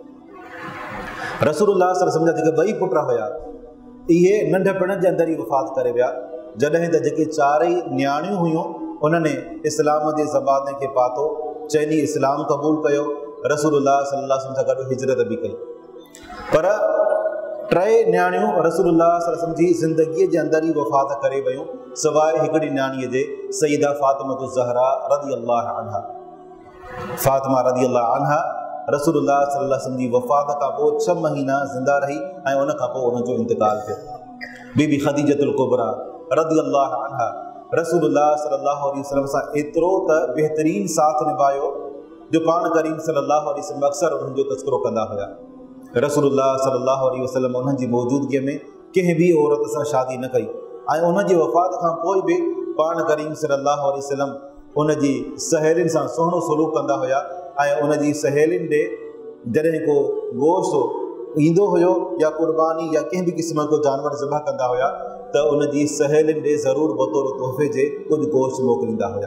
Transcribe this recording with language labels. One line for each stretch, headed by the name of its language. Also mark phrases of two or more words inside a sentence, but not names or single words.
Sindhi: रसूलुल्लाह
Arabic: صلى الله عليه وسلم
Sindhi: जा जेके 2 पुट हुया इहे नंढपण जे अंदरि ई वफ़ात करे विया, जॾहिं त जेके 4 नियाणियूं हुयूं उन्हनि इस्लाम जे ज़माने खे पातो, चइनी इस्लाम क़बूल कयो, रसूलुल्लाह
Arabic: صلى الله عليه وسلم
Sindhi: सां गॾु हिजरत बि कई। पर 3 नियाणियूं रसूलुल्लाह
Arabic: صلى الله عليه وسلم
Sindhi: जी ज़िंदगीअ जे अंदरि ई वफ़ात करे वियूं, सवाइ हिकिड़ी नियाणीअ जे सईदा फ़ातिमतुज़ ज़हरा
Arabic: رضي الله عنها.
Sindhi: फ़ातिमा
Arabic: رضي الله عنها
Sindhi: रसूलुल्लाह
Arabic: صلى الله عليه وسلم
Sindhi: जी वफ़ात खां पोइ 6 महीना ज़िंदा रही ऐं उन खां पोइ उनजो इंतिकाल थियो। बीबी ख़दीजतुल कुबरा
Arabic: رضي الله عنها
Sindhi: रसूलुल्लाह
Arabic: صلى الله عليه وسلم
Sindhi: सां एतिरो त बहितरीन साथ निभायो जो पाण करीम
Arabic: صلى الله عليه وسلم
Sindhi: अक्सर उन्हनि जो तज़किरो कंदा हुया। रसूलुल्लाह
Arabic: صلى الله عليه وسلم
Sindhi: उन्हनि जी मौजूदगीअ में कंहिं बि औरत सां शादी न कई ऐं उनजी वफ़ात खां पोइ बि पाण करीम
Arabic: صلى الله عليه وسلم
Sindhi: उनजी सहेलियुनि सां सुहिणो सलूक कंदा हुया ऐं उनजी सहेलियुनि ॾे जॾहिं को गोश्त ईंदो हुयो या कुर्बानी या कंहिं बि क़िस्म को जानवर ज़बह कंदा हुया त उनजी सहेलियुनि ॾे ज़रूरु बतौर तोहफ़े जे कुझु गोश्त मोकिलींदा हुया।